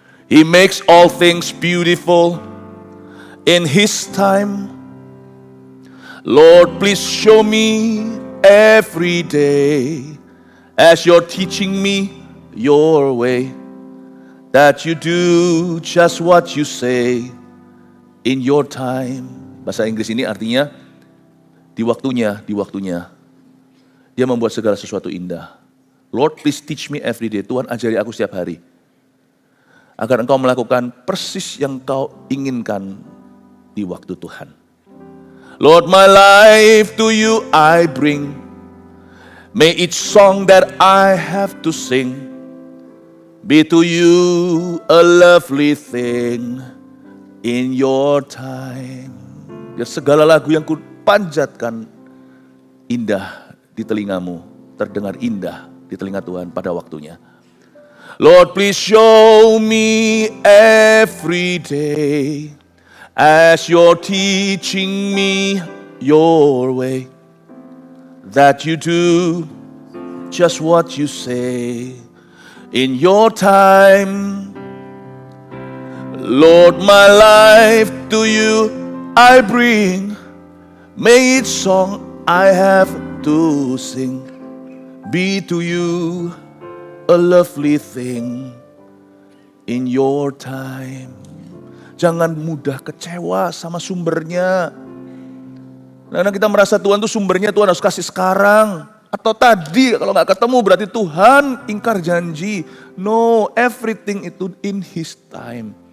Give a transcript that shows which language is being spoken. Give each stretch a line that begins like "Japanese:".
English: He makes all things beautiful in His time. Lord, please show me every day as you're teaching me your way, that you do just what you say in your time.
Indonesian: Bahasa Inggris ini artinya di waktunya. Dia membuat segala sesuatu indah.
English: Lord, please teach me every day.
Indonesian: Tuhan ajari aku setiap hari. Agar engkau melakukan persis yang kau inginkan di waktu Tuhan.
English: Lord, my life to you I bring. May each song that I have to sing be to you a lovely thing in your time.
Indonesian: Ya, segala lagu yang ku panjatkan indah di telingamu, terdengar indah di telinga Tuhan pada waktunya.
English: Lord, please show me every day as you're teaching me your way, that you do just what you say in your time. Lord, my life to you I bring. May each song I have to sing be to you a lovely thing in your time.
Indonesian: Jangan mudah kecewa sama sumbernya. Karena kita merasa Tuhan itu sumbernya Tuhan harus kasih sekarang. Atau tadi, kalau gak ketemu berarti Tuhan ingkar janji.
English: No, everything itu in His time.